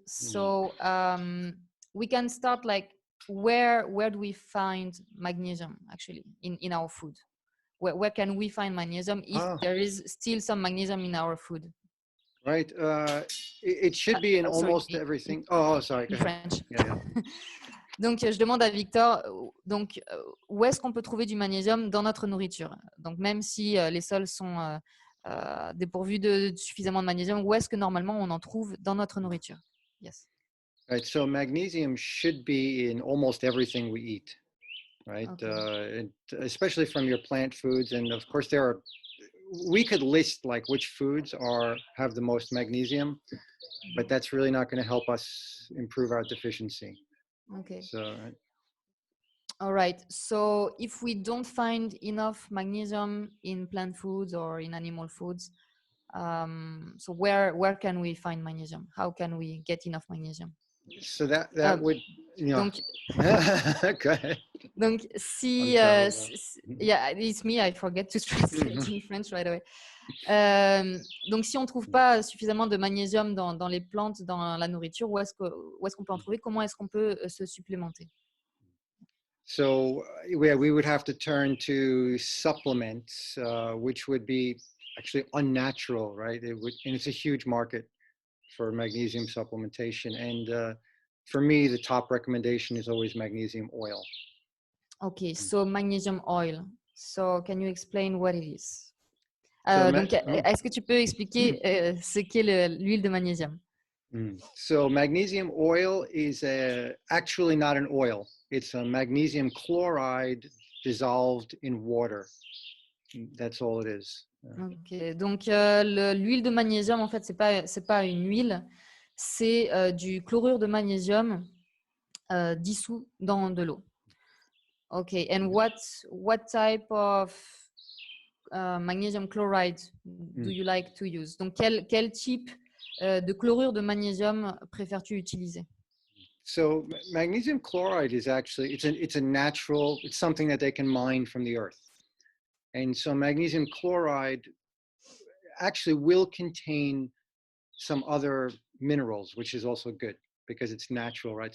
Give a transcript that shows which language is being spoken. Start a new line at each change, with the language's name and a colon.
English: So we can start, like, where do we find magnesium actually in our food? Where can we find magnesium if there is still some magnesium in our food? Right. It should be in almost everything. Sorry. In French. Yeah.
French: Donc, je demande à Victor, où est-ce qu'on peut trouver du magnésium dans notre nourriture? Donc, même si les sols sont dépourvus de suffisamment de magnésium, où est-ce que normalement on en trouve dans notre nourriture?
English: Yes. Right. So magnesium should be in almost everything we eat, right? Okay. Especially from your plant foods, and of course we could list like which foods have the most magnesium, but that's really not going to help us improve our deficiency. Okay. So, all right. So if we don't find enough magnesium in plant foods or in animal foods, so where can we find magnesium? How can we get enough magnesium? So that would,
French: Donc,
English: go ahead. Donc, yeah, it's me. I forget to translate in French right away.
French: Donc, si on ne trouve pas suffisamment de magnésium dans les plantes, dans la nourriture, où est-ce qu'on peut en trouver? Comment est-ce qu'on peut se supplémenter?
English: So yeah, we would have to turn to supplements, which would be actually unnatural, right? It would, and it's a huge market for magnesium supplementation. And for me, the top recommendation is always magnesium oil. Okay, so magnesium oil. So can you explain what it is? So,
French: Donc, est-ce que tu peux expliquer ce qu'est l'huile de magnésium?
English: So magnesium oil is actually not an oil. It's a magnesium chloride dissolved in water. That's all it is.
French: Ok, donc l'huile de magnésium, en fait, c'est pas une huile, c'est du chlorure de magnésium dissous dans de l'eau.
English: Okay, and what type of magnesium chloride do you like to use?
French: Donc, quel type de chlorure de magnésium préfères-tu utiliser?
English: So magnesium chloride is actually it's a natural, it's something that they can mine from the earth. And so magnesium chloride actually will contain some other minerals, which is also good because it's natural, right?